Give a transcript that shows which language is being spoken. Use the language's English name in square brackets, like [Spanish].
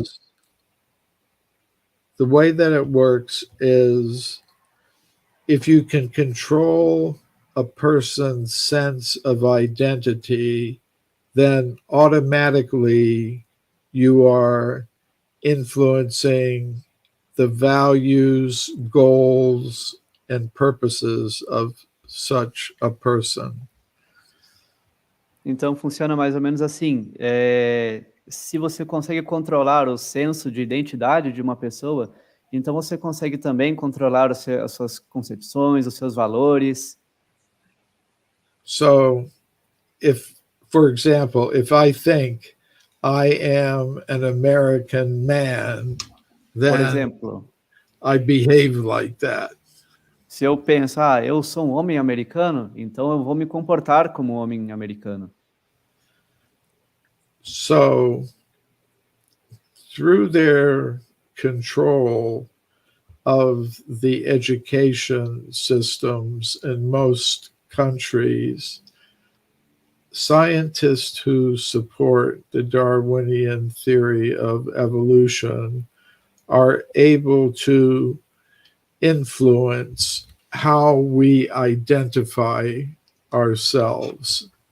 [English] is the way that it works is if you can control a person's sense of identity, then automatically you are influencing the values, goals, and purposes of such a person. [Portuguese] então funciona mais ou menos assim. Se você consegue controlar o senso de identidade de uma pessoa, então você consegue também controlar as suas concepções, os seus valores. [English] So, if, for example, if I think I am an American man, [Portuguese] Por [English] then [Portuguese] exemplo, [English] I behave like that. [Portuguese] se eu penso, eu sou um homem americano, então eu vou me comportar como um homem americano. [English] So, through their control of the education systems in most countries, scientists who support the Darwinian theory of evolution are able to influence how we identify ourselves.